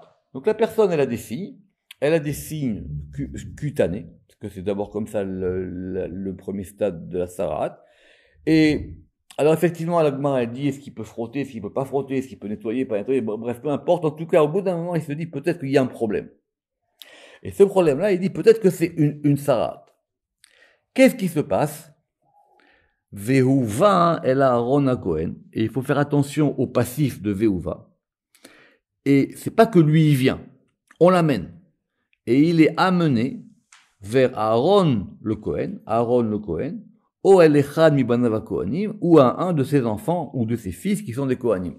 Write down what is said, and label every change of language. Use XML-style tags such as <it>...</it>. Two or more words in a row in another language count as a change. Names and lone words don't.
<fr>Donc la personne elle a des signes cutanés, parce que c'est d'abord comme ça le premier stade de la sarat. Et alors effectivement la Gemara elle dit est-ce qu'il peut frotter, est-ce qu'il peut pas frotter, est-ce qu'il peut nettoyer, pas nettoyer, bref peu importe. En tout cas au bout d'un moment il se dit peut-être qu'il y a un problème. Et ce problème-là il dit peut-être que c'est une sarat. Qu'est-ce qui se passe?</fr> <he>והובא אל אהרן הכהן.</he> <fr>Et il faut faire attention au passif de Vehuva. Et c'est pas que lui il vient, on l'amène. Et il est amené vers Aaron le Kohen, ou</fr> <he>אל אחד מבניו הכהנים,</he> <fr>ou à un de ses enfants ou de ses fils qui sont des Kohanim.</fr>